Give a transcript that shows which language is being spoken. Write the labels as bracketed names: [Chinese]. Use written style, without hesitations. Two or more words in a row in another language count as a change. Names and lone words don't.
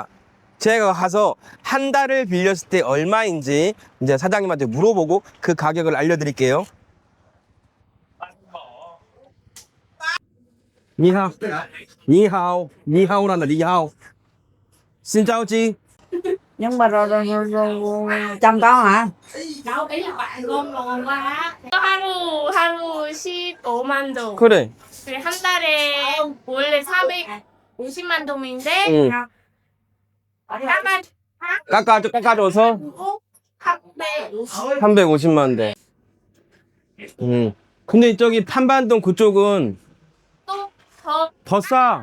[Korean] 제가 가서 한 달을 빌렸을 때 얼마인지 이제 사장님한테 물어보고 그 가격을 알려드릴게요. 니하오, 니하오, 니하오란다, 니하오. 신짜오지? [Vietnamese] Nhưng mà chồng con hả? Đâu, ý là bạn con ngon quá. [Korean] 하루 15만 동. 그래. 그래, 한 달에 원래 450만 동인데 응. 깎아줘서 350만 대. 근데 저기 판반동 그쪽은 더 싸.